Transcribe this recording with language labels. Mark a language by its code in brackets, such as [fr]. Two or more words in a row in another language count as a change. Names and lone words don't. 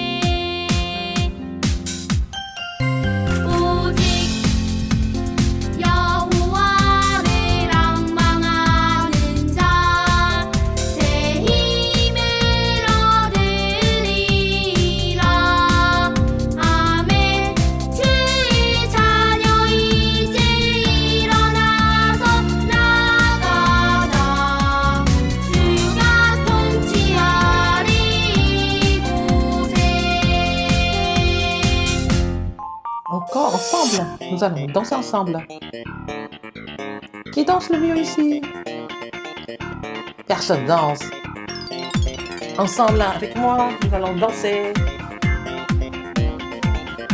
[ko] 오직 여호와를 앙망하는 자 새 힘을 얻으리라. 아멘. 주의 자녀 이제 일어나서 나가자. 주가 통치하리 이곳에. [fr] Encore ensemble. Nous allons danser ensemble. Qui danse le mieux ici? Personne danse. Ensemble, avec moi, nous allons danser.